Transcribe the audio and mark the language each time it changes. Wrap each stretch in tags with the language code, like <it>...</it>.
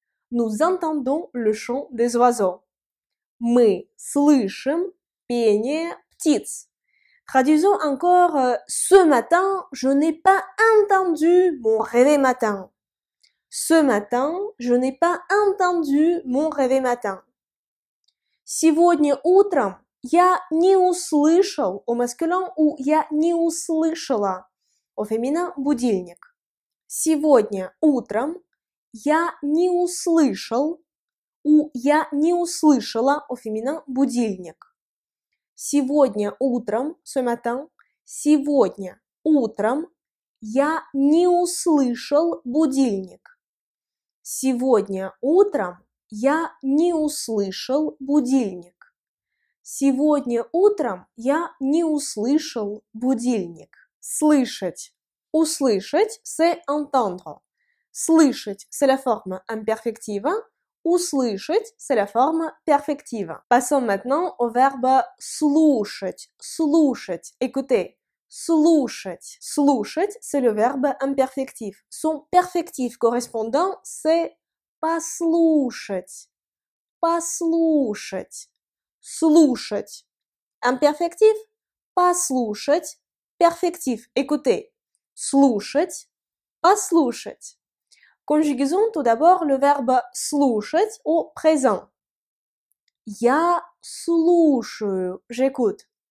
<fr>Nous entendons le chant des oiseaux.</fr> <ru>Мы слышим пение птиц.</ru> <fr>Traduisons encore ce matin, je n'ai pas entendu mon réveil matin. Ce matin, je n'ai pas entendu mon réveil matin.</fr> <ru>Сегодня утром я не услышал</ru> <fr>au masculin</fr> <ru>ou я не услышала</ru> <fr>au féminin</fr> <ru>будильник. Сегодня утром я не услышал ou я не услышала</ru> <fr>au féminin</fr> <ru>будильник. Сегодня утром,</ru> <fr>ce matin,</fr> <ru>сегодня утром я не услышал будильник. Сегодня утром я не услышал будильник. Сегодня утром я не услышал будильник. Слышать.</ru> <fr>Услышать, c'est entendre. Слышать, c'est la forme imperfective. Услышать, c'est la forme perfective. Passons maintenant au verbe слушать.</fr> <ru>Слушать,</ru> <fr>écoutez.</fr> <ru>Слушать.</ru> <fr>Слушать, c'est le verbe imperfectif. Son perfectif correspondant, c'est послушать.</fr> <ru>Послушать. Слушать. Imperfectif, послушать.</ru> <fr>Perfectif, écoutez.</fr> <ru>Слушать, послушать.</ru> <fr>Conjuguons tout d'abord le verbe слушать au présent.</fr> <ru>Я слушаю,</ru> <fr>j'écoute.</fr>